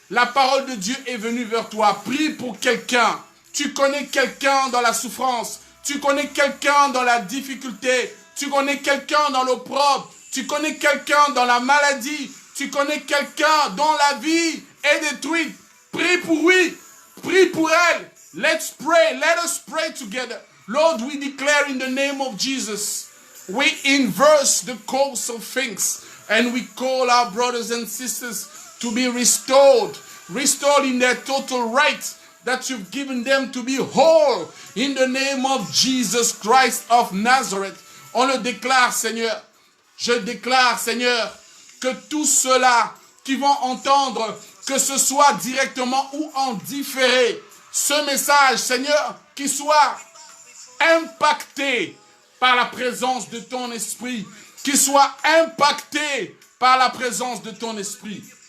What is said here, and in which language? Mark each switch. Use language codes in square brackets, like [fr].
[fr] La parole de Dieu est venue vers toi. Prie pour quelqu'un. Tu connais quelqu'un dans la souffrance. Tu connais quelqu'un dans la difficulté. Tu connais quelqu'un dans l'opprobre. Tu connais quelqu'un dans la maladie. Tu connais quelqu'un dont la vie est détruite. Prie pour lui. Prie pour elle. [en] Let's pray. Let us pray together. Lord, we declare in the name of Jesus, we inverse the course of things and we call our brothers and sisters to be restored in their total right that you've given them to be whole in the name of Jesus Christ of Nazareth. [fr] On le déclare, Seigneur. Je déclare, Seigneur, que tous ceux-là qui vont entendre, que ce soit directement ou en différé, ce message, Seigneur, qui soit impacté par la présence de ton esprit, qui soit impacté par la présence de ton esprit.